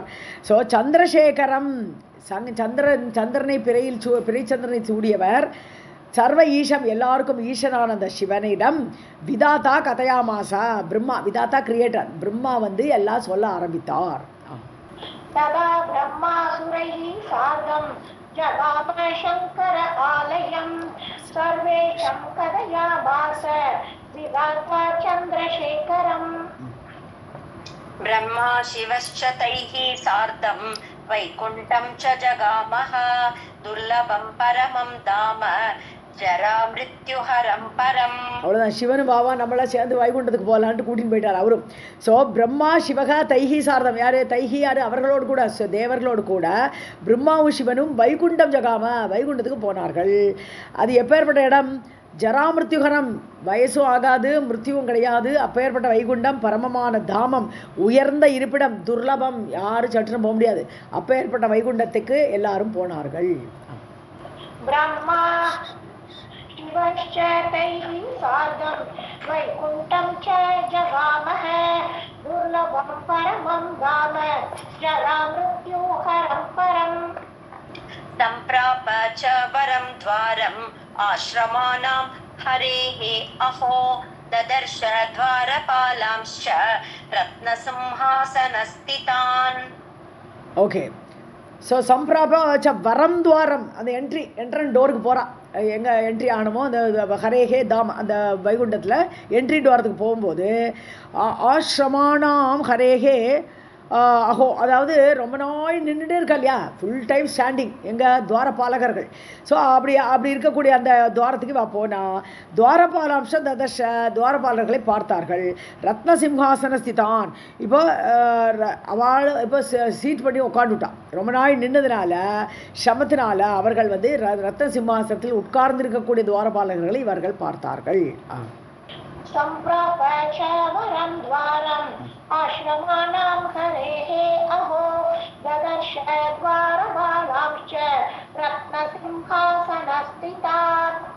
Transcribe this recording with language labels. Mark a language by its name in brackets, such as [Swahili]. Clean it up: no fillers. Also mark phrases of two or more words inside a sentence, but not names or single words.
[Tamil] ஸோ சந்திரசேகரம், சந்திரனை பிறைச்சந்திரனை சூடியவர், சர்வ ஈஷம் எல்லாருக்கும் ஈஷனான அந்த சிவனிடம் [Sanskrit] विधाता कथयामास, [Tamil] பிரம்மா விதாத்தா கிரியேட்டர், பிரம்மா எல்லாம் சொல்ல ஆரம்பித்தார். [Sanskrit] तदा ब्रह्मासुरैः सार्धं जगाम शङ्कर आलयं सर्वेशं कथयामास विधाता चन्द्रशेखरम्. ब्रह्मा शिवश्च तैः सार्धं वैकुण्ठं च जगामः दुर्लभं परमं धाम जरा मृत्युहरं परम्. [Tamil] அவ்வளோதான், சிவனும் பாபா நம்மளாம் சேர்ந்து வைகுண்டத்துக்கு போகலான்ட்டு கூட்டின்னு போயிட்டார் அவரும். ஸோ [Sanskrit] ब्रह्मा शिवः तैः सार्धम्, [Tamil] யார் தைஹி யார், அவர்களோடு கூட தேவர்களோடு கூட பிரம்மாவும் சிவனும் [Sanskrit] वैकुण्ठं जगाम [Tamil] வைகுண்டத்துக்கு போனார்கள். அது எப்பேற்பட்ட இடம்? ஜராமிருத்யுகரம், வயசும் ஆகாது மிருத்யுவும் கிடையாது, அப்பேற்பட்ட வைகுண்டம் பரமமான தாமம், உயர்ந்த இருப்பிடம், துர்லபம், யாரும் சற்றுன்னு போக முடியாது. அப்பேற்பட்ட வைகுண்டத்துக்கு எல்லாரும் போனார்கள். [Sanskrit] பிரம்மா शिवश्च तैः सार्धं वैकुण्ठं च जगामः दुर्लभं परमं धाम जरामृत्युहरं परम्. सम्प्राप च वरं द्वारम् आश्रमाणां हरेः अहो ददर्श द्वारपालांश्च रत्नसिंहासनस्थितान्. [Tamil] ஓகே, ஸோ [Sanskrit] सम्प्राप वरं द्वारम्, [Tamil] அந்த என்ட்ரன் டோருக்கு போகிறான். எங்கே என்ட்ரி ஆகணுமோ அந்த ஹரேஹே தாம், அந்த வைகுண்டத்தில் என்ட்ரி டோரத்துக்கு போகும்போது [Sanskrit] आश्रमाणां हरेः अहो, [Tamil] அதாவது ரொம்ப நாள் நின்றுட்டே இருக்கா இல்லையா, [English] full time standing [Tamil] எங்கள் துவாரபாலகர்கள். ஸோ அப்படி இருக்கக்கூடிய அந்த துவாரத்துக்கு போனால் [Sanskrit] द्वारपालांश्च ददर्श, [Tamil] துவாரபாலர்களை பார்த்தார்கள். [Sanskrit] रत्न सिंहासन स्थितान्, [Tamil] இப்போ அவள் இப்போ சீட் பண்ணி உட்காந்துட்டான். ரொம்ப நாள் நின்னதுனால சமத்தினால அவர்கள் ரத்ன சிம்ஹாசனத்தில் உட்கார்ந்திருக்கக்கூடிய துவாரபாலகர்களை இவர்கள் பார்த்தார்கள். [Sanskrit] सम्प्राप च वरं द्वारम् आश्रमाणां हरेः अहो ददर्श द्वारपालांश्च रत्नसिंहासनस्थितान्.